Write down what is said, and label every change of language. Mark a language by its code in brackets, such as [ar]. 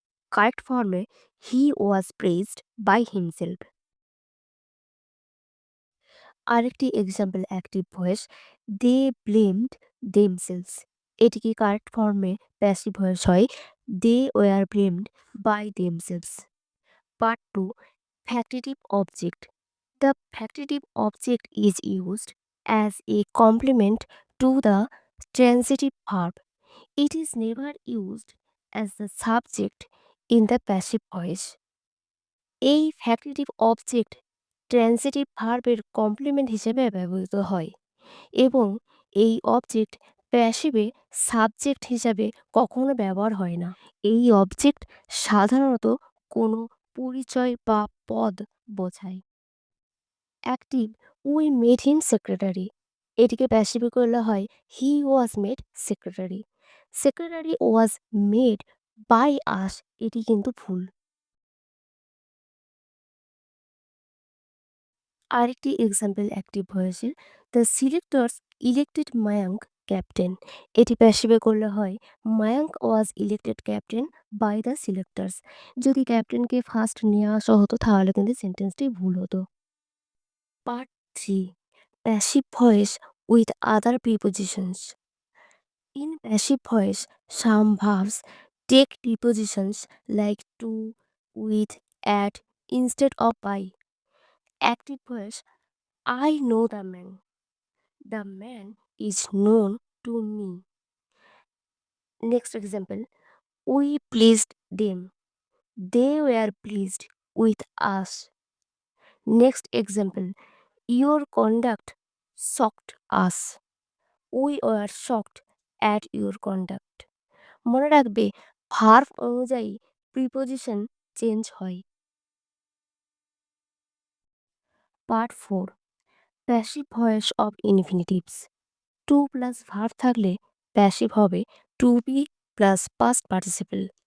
[en] Correct ফর্মে he was praised by himself. আরেকটি example active voice, they blamed themselves. এটিকে correct ফর্মে passive voice হয় they were blamed by themselves. Part two, factitive object. The factitive object is used as a complement to the transitive verb. It is never used as the subject in the passive voice. [bn] এই factitive object transitive ভার্বের complement হিসেবে ব্যবহৃত হয় এবং এই object প্যাসিভে subject হিসাবে কখনো ব্যবহার হয় না। এই অবজেক্ট সাধারণত কোনো পরিচয় বা পদ বোঝায়। [en] Active, we made him secretary. [bn] এটিকে প্যাসিভে করলে হয় [en] He was made secretary. Secretary was made by us, [bn] এটি কিন্তু ভুল। [en] আরেকটি example active ভয়েসের, the selectors elected Mayank captain. [bn] এটি প্যাসিভে করলে হয় [en] Mayank was elected captain by the selectors. [bn] যদি ক্যাপ্টেনকে ফার্স্ট নিয়ে আসা হতো তাহলে কিন্তু সেন্টেন্সটি ভুল হতো। [en] Part three, passive voice with other prepositions. In passive voice, some verbs take prepositions like to, with, at instead of by. Active voice, I know the man. The man is known to me. Next example, we pleased them. They were pleased with us. Next example, your conduct shocked us. We were shocked at your conduct. [bn] মনে রাখবে verb অনুযায়ী preposition change হয়। [en] Part four, passive voice of infinitives. [bn] Two plus verb থাকলে passive হবে two B plus past participle.